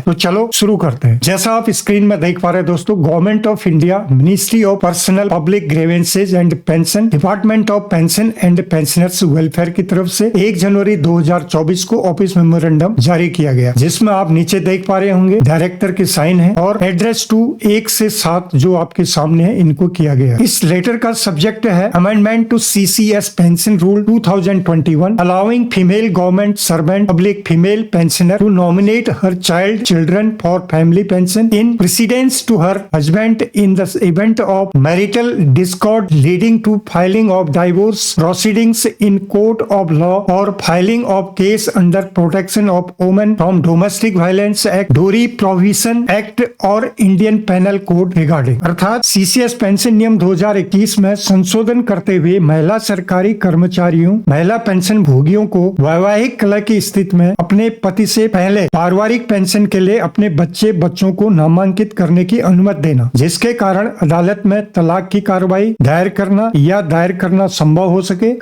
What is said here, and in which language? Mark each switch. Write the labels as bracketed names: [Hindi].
[Hindi] तो चलो शुरू करते हैं। जैसा आप स्क्रीन में देख पा रहे हैं दोस्तों, government of India, ministry of personnel public grievances and pension, department of pension and pensioners welfare की तरफ से 1 जनवरी 2024 को ऑफिस मेमोरेंडम जारी किया गया, जिसमें आप नीचे देख पा रहे होंगे डायरेक्टर के साइन है और एड्रेस टू 1 से 7 जो आपके सामने है इनको किया गया। इस लेटर का सब्जेक्ट है [English] Amendment to CCS Pension Rule 2021, allowing female government servant, public female pensioner to nominate her children for family pension in precedence to her husband in the event of marital discord leading to filing of divorce proceedings in court of law or filing of case under Protection of Women from Domestic Violence Act, Dowry Prohibition Act और Indian Penal Code regarding। [Hindi] अर्थात CCS pension नियम 2021 में संशोधन करते हुए महिला सरकारी कर्मचारियों, महिला पेंशन भोगियों को वैवाहिक कलह की स्थिति में अपने पति से पहले पारिवारिक पेंशन के लिए अपने बच्चों को नामांकित करने की अनुमति देना, जिसके कारण अदालत में तलाक की कार्रवाई दायर करना संभव हो सके।